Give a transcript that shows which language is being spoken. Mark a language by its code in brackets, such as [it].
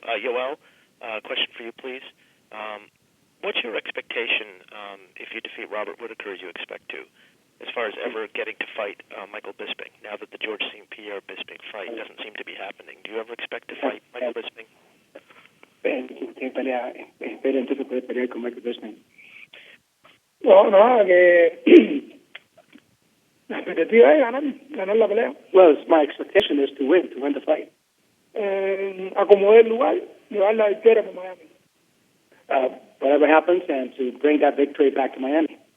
[en] Yoel, question for you, please. What's your expectation if you defeat Robert Whittaker as you expect to, as far as ever getting to fight Michael Bisping, now that the George St. Pierre Bisping fight doesn't seem to be happening? Do you ever expect to fight Michael Bisping? [es] Entonces puede pelear con Michael Bisping. No, que la expectativa es ganar la pelea. [en] Well, my expectation is to win the fight. [es] Acomodar el lugar, llevar la victoria para Miami. [en] Whatever happens, and to bring that victory back to Miami.